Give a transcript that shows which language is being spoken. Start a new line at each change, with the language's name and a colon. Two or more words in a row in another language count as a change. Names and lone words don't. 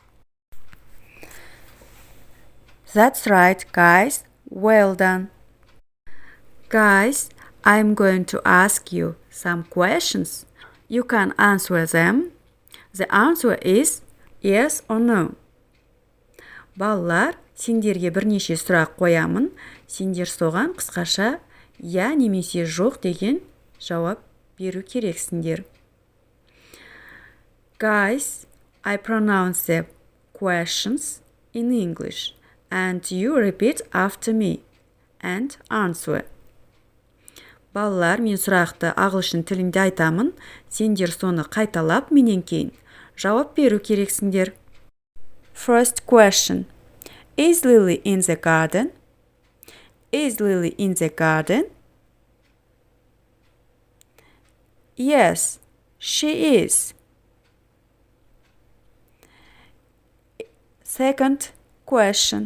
English: That's right, guys. Well done. Guys, I'm going to ask you some questions. You can answer them. The answer is yes or no.
Kazakh: Балалар, сендерге бірнеше сұрақ қоямын. Сендер соған қысқаша я немесе жоқ деген жауап беру керексіңдер.
English: Guys, I pronounce the questions in English and you repeat after me and answer.
Kazakh: Балалар, мен сұрақты ағылшын тілінде айтамын. Сендер соны қайталап менен кейін жауап беру керексіңдер.
English: First question. Is Lily in the garden? Is Lily in the garden? Yes, she is. Second question.